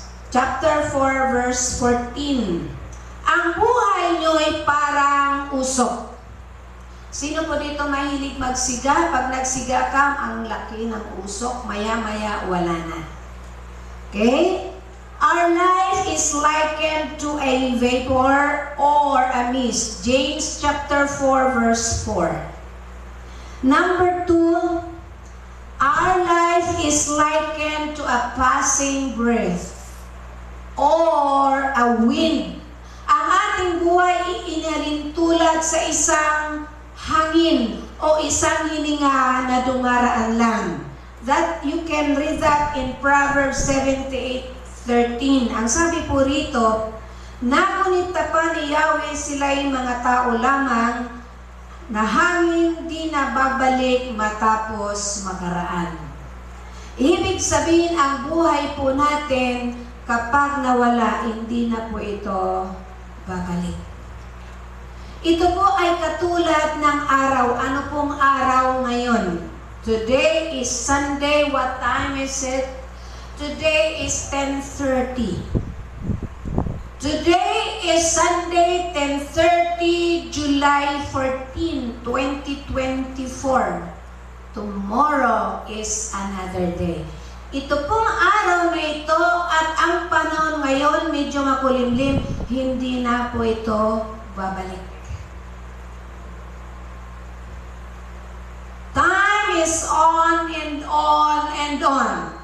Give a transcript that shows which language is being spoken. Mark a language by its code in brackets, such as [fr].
[en] Chapter 4, verse 14. [tl] Ang buhay nyo ay parang usok. Sino po dito mahilig magsiga? Pag nagsiga ka, ang laki ng usok, maya-maya wala na. Okay? [en] Our life is likened to a vapor or a mist. James chapter 4, verse 4. Number 2, our life is likened to a passing breath or a wind. [tl] Ang ating buhay inalintulad sa isang hangin o isang hininga na dumaraan lang. [en] That you can read that in Proverbs 78:13. [tl] Ang sabi po rito, ngunit tapan ni Yahweh sila'y mga tao lamang na hangin di na babalik matapos makaraan. Ibig sabihin, ang buhay po natin kapag nawala, hindi na po ito babalik. Ito po ay katulad ng araw. Ano pong araw ngayon? [en] Today is Sunday. What time is it? Today is 10:30. Today is Sunday, 10:30, July 14, 2024. Tomorrow is another day. [tl] Ito pong araw na ito at ang panahon ngayon medyo makulimlim, hindi na po ito babalik. [en] Time is on and on and on.